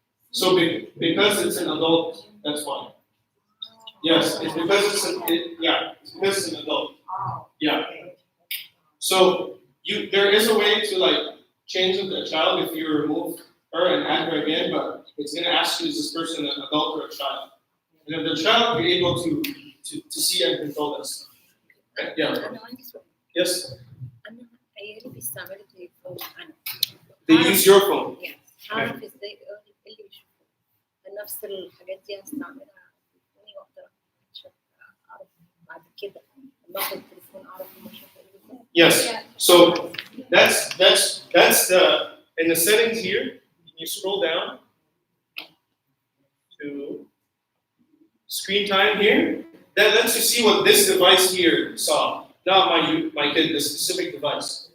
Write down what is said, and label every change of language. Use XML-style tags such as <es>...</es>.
<en>So because it's an adult, that's why. Yes, it's because it's because it's an adult. Yeah. So there is a way to change the child if you remove her and add her again, but it's gonna ask you, is this person an adult or a child? And if the child, you're able to see and control that stuff. Okay? Yeah.</en> <ar>أنا عندي سؤال.</ar> <en>Yes.</en> <ar>أنا عيالي بيستعملوا تليفون أنا.</ar> <en>They use your phone. Yes.</en> <ar>هعرف إزاي اللي يشوفوا نفس الحاجات دي هستعملها في تليفوني وأقدر أعرف بعد كده لما آخد التليفون أعرف هما شافوا إيه.</ar> <en>Yes. So that's the in the settings here. You scroll down to screen time here. That lets you see what this device here saw, not my kid, the specific device.</en>